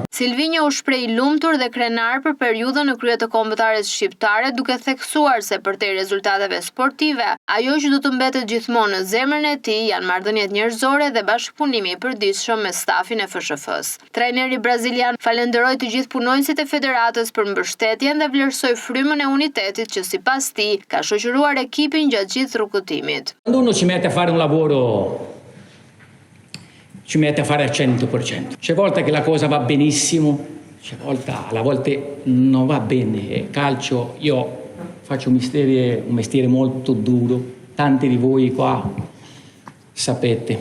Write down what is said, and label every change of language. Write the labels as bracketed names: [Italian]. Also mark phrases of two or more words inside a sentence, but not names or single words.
[Albanian] Silvinho u shpreh i lumtur dhe krenar për periudhën në krye të kombëtares shqiptare, duke theksuar se përtej rezultateve sportive, ajo që do të mbetet gjithmonë në zemrën e tij janë marrëdhëniet njerëzore dhe bashkëpunimi i përditshëm me stafin e FSHF-s. Trajneri brazilian falenderoi të gjithë punonjësit e federatës për mbështetjen dhe vlerësoi frymën e unitetit që sipas tij ka shoqëruar ekipin gjatë gjithë rrugëtimit. [Italian] Uno ci mette a fare un lavoro ci mette a fare al 100%. C'è volte che la cosa va benissimo, a volte non va bene. Calcio, io faccio un mestiere molto duro, tanti di voi qua sapete.